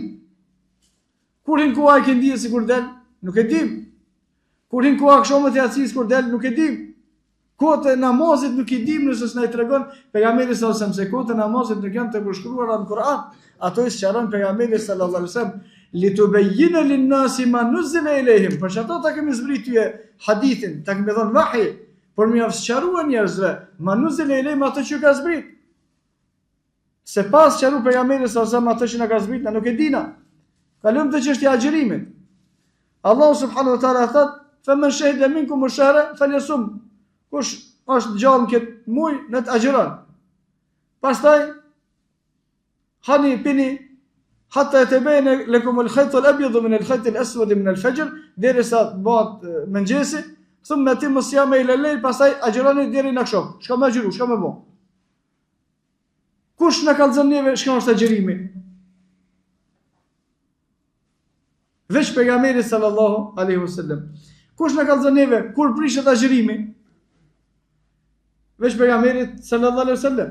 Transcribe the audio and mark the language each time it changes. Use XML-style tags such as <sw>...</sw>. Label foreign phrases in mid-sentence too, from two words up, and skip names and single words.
<sq>Kur hin koha e kindies se kur del, nuk e dim. Kur hin koha akşamit e yasis kur del, nuk e dim. Kohët e namazit nuk i dim nëse s'na i tregon pejgamberi</sq> <ar>صلى الله عليه وسلم</ar> <sq>se kohët e namazit nuk janë të përshkruara në Kur'an. Ato i sqaron pejgamberi</sq> <ar>صلى الله عليه وسلم. لتبين للناس ما نزل إليهم.</ar> <sq>Për çfarë ta kemi zbritur hadithin, ta kemi dhënë vahi, por më sqarua njerëzve</sq> <ar>ما نزل إليهم</ar> <sq>atë që ka zbrit. Se pas sqaru pejgamberi sa atë që na ka zbrit, na nuk e dina. Kalojmë te çështja e agjërimit. Allahu</sq> <ar>سبحانه وتعالى</ar> <sq>thot:</sq> <ar>"فمن شهد منكم الشهر فليصمه."</ar> <sq>Kush është gjallë në këtë muaj, në të agjeron. Pastaj, hani pini,</sq> <ar>حتى يتبين لكم الخيط الأبيض من الخيط الأسود من الفجر,</ar> <sq>derisa bëhet mëngjesi,</sq> <ar>ثم أتموا الصيام إلى الليل,</ar> <sq>pastaj agjeroni deri në akşam. Çka më agjeru, çka më bë? Kush na ka thënë neve çka është agjerimi? Veç pejgamberi</sq> <ar>صلى الله عليه وسلم.</ar> <sq>Kush na ka thënë neve kur prishet agjerimi? Veç pejgamberit</sq> <ar>صلى الله عليه وسلم.</ar>